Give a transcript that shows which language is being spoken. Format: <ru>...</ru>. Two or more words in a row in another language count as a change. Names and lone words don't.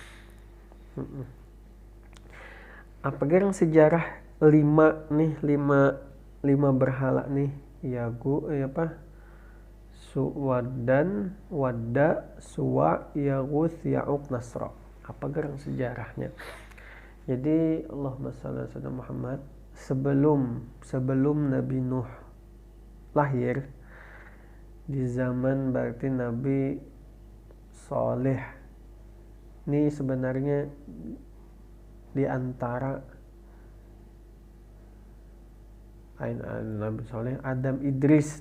<id>Apa yang sejarah 5 berhala nih? Waddan, Wadda, Suwa, Yaguth, Ya'uq, Nasra.</id> <bjn>Apa gerang sejarahnya? Jadi</bjn> <ar>Allahumma shalli ala Muhammad,</ar> <id>sebelum Nabi Nuh lahir, di zaman berarti Nabi Saleh. Ini sebenarnya di antara Nabi Saleh, Adam, Idris.</id>